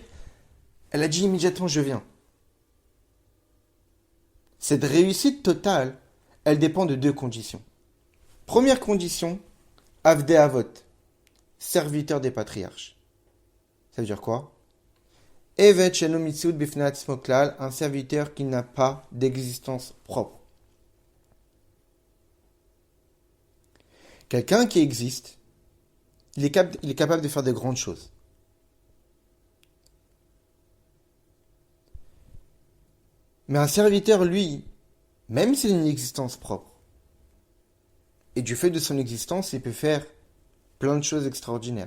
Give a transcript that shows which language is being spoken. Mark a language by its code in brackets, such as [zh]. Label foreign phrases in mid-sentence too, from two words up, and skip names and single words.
[fr] Elle a dit immédiatement, je viens. Cette réussite totale, elle dépend de deux conditions. Première condition, [he] עבדי אבות, [fr] serviteur des patriarches. Ça veut dire quoi? [he] עבד שאינו מציאות בפני עצמו כלל, [fr] un serviteur qui n'a pas d'existence propre. Quelqu'un qui existe, il est capable de faire de grandes choses. Mais un serviteur, lui, même s'il a une existence propre, et du fait de son existence, il peut faire plein de choses extraordinaires.